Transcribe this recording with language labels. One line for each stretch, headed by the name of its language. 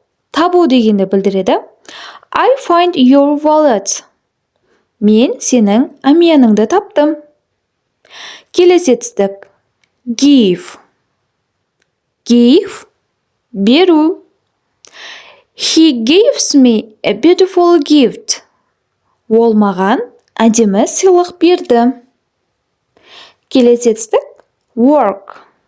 Kazakh: Табу дегенді білдіреді.
English: I find your wallet.
Kazakh: Мен сенің әмияныңды таптым. Келесі жетістік give. Беру.
English: He gives me a beautiful gift.
Kazakh: Ол маған әдемі сыйлық берді. Келесі жетістік work.